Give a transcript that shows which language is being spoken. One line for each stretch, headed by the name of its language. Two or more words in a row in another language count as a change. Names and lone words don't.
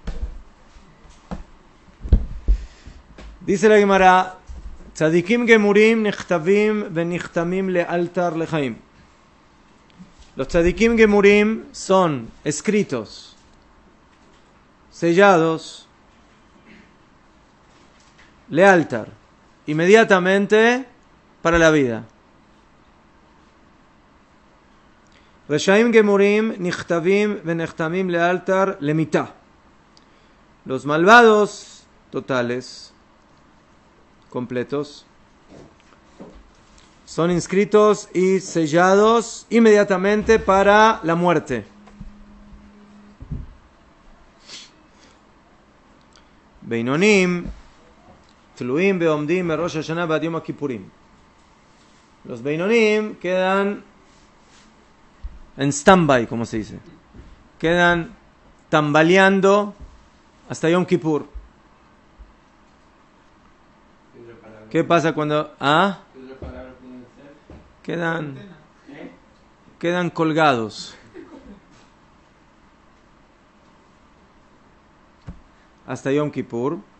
Spanish: Dice la Gemara,
Hebrew: צדיקים גמורים נכתבים ונחתמים לאלתר לחיים.
Spanish: Los
Hebrew: צדיקים גמורים
Spanish: son escritos, sellados, lealtar, inmediatamente para la vida.
Hebrew: רשעים גמורים נכתבים ונחתמים לאלתר למיתה.
Spanish: Los malvados totales, completos, son inscritos y sellados inmediatamente para la muerte.
Hebrew: בינונים תלויים ועומדים ראש השנה עד יום כיפורים.
Spanish: Los Beinonim quedan en stand-by, como se dice. Quedan tambaleando hasta Yom Kippur. ¿Qué pasa cuando... Quedan colgados hasta Yom Kippur.